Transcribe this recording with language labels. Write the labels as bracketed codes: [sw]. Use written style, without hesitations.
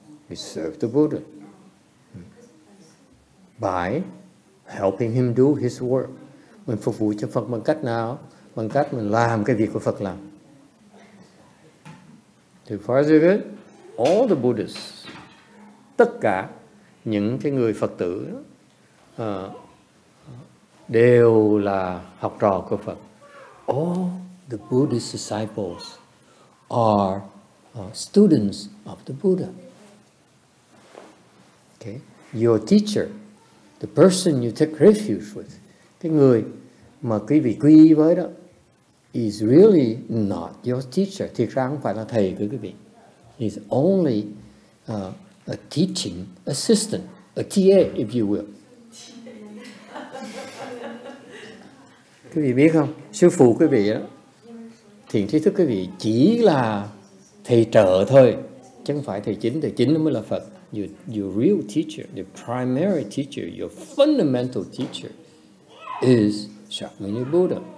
[en] We serve the Buddha by helping him do his work. [vi] Mình phục vụ cho Phật bằng cách nào? Bằng cách mình làm cái việc của Phật làm. [en] So far so good. All the Buddhists, [vi] tất cả những cái người Phật tử đó, đều là học trò của Phật. [en] All the Buddhist disciples are students of the Buddha. Okay? Your teacher, the person you take refuge with, [vi] cái người mà quý vị quy y với đó, [en] is really not your teacher. [vi] Thiệt ra không phải là thầy của quý vị. [en] He's only a teaching assistant, a TA, if you will. [vi] Quý vị biết không? Sư phụ quý vị đó, thiền tri thức quý vị chỉ là thầy trợ thôi, chứ không phải thầy chính. Thầy chính mới là Phật. [en] Your real teacher, your primary teacher, your fundamental teacher is Shakyamuni Buddha.